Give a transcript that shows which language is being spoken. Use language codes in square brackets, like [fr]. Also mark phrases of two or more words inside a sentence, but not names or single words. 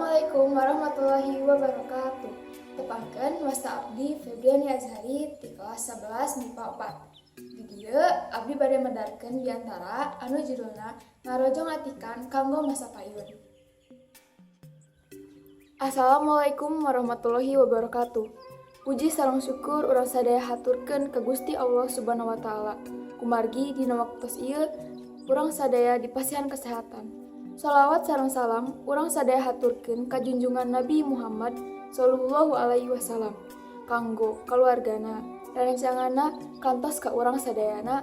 [ar] Assalamualaikum warahmatullahi wabarakatuh. [su] Tepangkeun wasta abdi Febriani Azhari di kelas 11 MIPA 4. Di dieu abdi bade medarkeun diantara anu judulna ngarojong atikan kanggo masa payun. [ar] Assalamualaikum warahmatullahi wabarakatuh. [su] Puji sareng syukur urang sadaya haturkeun ka Gusti Allah [ar] Subhanahu wa taala. [su] Kumargi dina waktos ieu urang sadaya dipasihan kesehatan. Shalawat sareng salam urang sadaya haturkeun ka junjungan Nabi Muhammad [ar] sallallahu alaihi wasallam [su] kanggo kaluargana dan rencangana kantos ka urang sadayana.